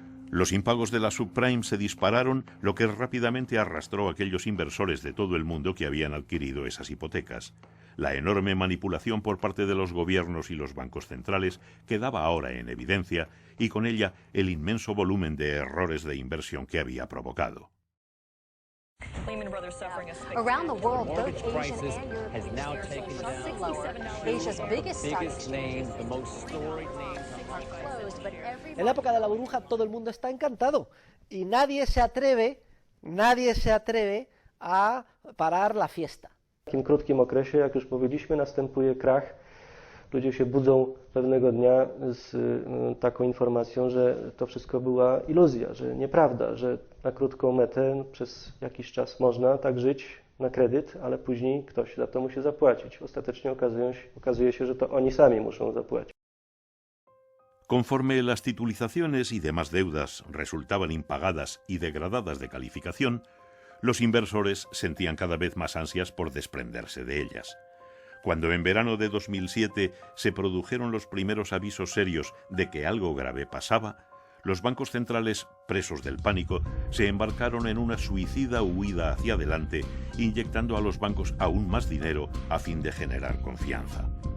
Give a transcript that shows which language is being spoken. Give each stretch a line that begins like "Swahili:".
Spanish: Los impagos de la subprime se dispararon, lo que rápidamente arrastró a aquellos inversores de todo el mundo que habían adquirido esas hipotecas. La enorme manipulación por parte de los gobiernos y los bancos centrales quedaba ahora en evidencia, y con ella el inmenso volumen de errores de inversión que había provocado.
English: Around the world, both Asian and European stocks are lower. Asia's biggest stock exchanges are closed, but every...
Spanish: En la época de la burbuja todo el mundo está encantado y nadie se atreve a parar la fiesta.
Polish: W takim krótkim okresie, jak już powiedzieliśmy, następuje krach. Ludzie się budzą pewnego dnia z taką informacją, że to wszystko była iluzja, że nieprawda, że na krótką metę przez jakiś czas można tak żyć na kredyt, ale później ktoś za to musi zapłacić. Ostatecznie okazuje się, że to oni sami muszą zapłacić.
Spanish: Conforme las titulizaciones y demás deudas resultaban impagadas y degradadas de calificación, los inversores sentían cada vez más ansias por desprenderse de ellas. Cuando en verano de 2007 se produjeron los primeros avisos serios de que algo grave pasaba, los bancos centrales, presos del pánico, se embarcaron en una suicida huida hacia adelante, inyectando a los bancos aún más dinero a fin de generar confianza.